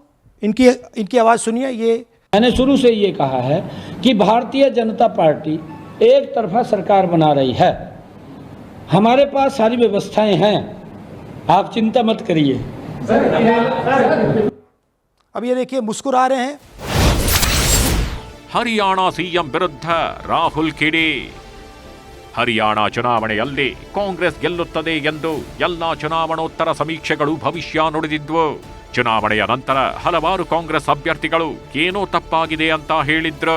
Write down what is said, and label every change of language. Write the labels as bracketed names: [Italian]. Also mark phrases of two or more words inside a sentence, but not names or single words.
[Hindi] इनकी आवाज सुनिए. ये मैंने शुरू से ये कहा है कि भारतीय जनता पार्टी एक तरफा सरकार बना रही है. हमारे पास सारी व्यवस्थाएं हैं, आप चिंता मत करिए. अब ये देखिए, मुस्कुरा रहे हैं. [Kannada] ಹರಿಯಾಣ ಸಿಎಂ ವಿರುದ್ಧ ರಾಹುಲ್ ಕಿಡಿ. ಹರಿಯಾಣ ಚುನಾವಣೆಯಲ್ಲಿ ಕಾಂಗ್ರೆಸ್ ಗೆಲ್ಲುತ್ತದೆ ಎಂದು ಎಲ್ಲಾ ಚುನಾವಣೋತ್ತರ ಸಮೀಕ್ಷೆಗಳು ಭವಿಷ್ಯ ನುಡಿದಿದ್ವು. ಚುನಾವಣೆಯ ನಂತರ ಹಲವಾರು ಕಾಂಗ್ರೆಸ್ ಅಭ್ಯರ್ಥಿಗಳು ಏನೋ ತಪ್ಪಾಗಿದೆ ಅಂತ ಹೇಳಿದ್ರು.